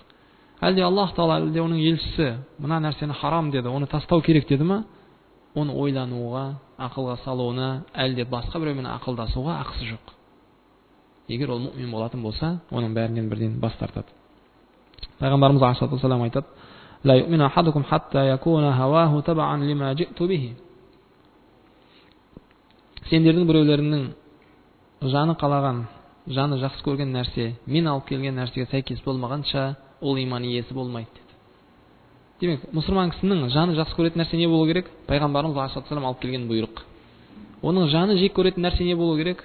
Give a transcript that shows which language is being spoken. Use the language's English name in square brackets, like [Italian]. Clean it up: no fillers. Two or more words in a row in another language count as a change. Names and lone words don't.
[Kazakh] Әлде Аллах Тағала, әлде оның елшісі мына нәрсені харам деді, оны тастау керек деді ма, оны ойлануға, ақылға салуына, әлде басқа біреумен ақылдасуға ақысы жоқ. Егер ол мұъмин болатын болса, оның бәрінен бірден бас тартады. Пайғамбарымыз алейхиссалам айтады: [Arabic] "لا يؤمن أحدكم حتى يكون هواه تبعا لما جئت به." [Kazakh] Сендердің біреулерінің жаны қалаған, жаны жақсы көрген нәрсе, мен алып келген нәрсеге сәйкес болмағанша, ол иман иесі болмайды деді. Демек, мұсылман кісінің жаны жақсы көретін нәрсе не болу керек? Пайғамбарымыз алейхиссалам алып келген бұйрық. Оның жаны жек көретін нәрсе не болу керек?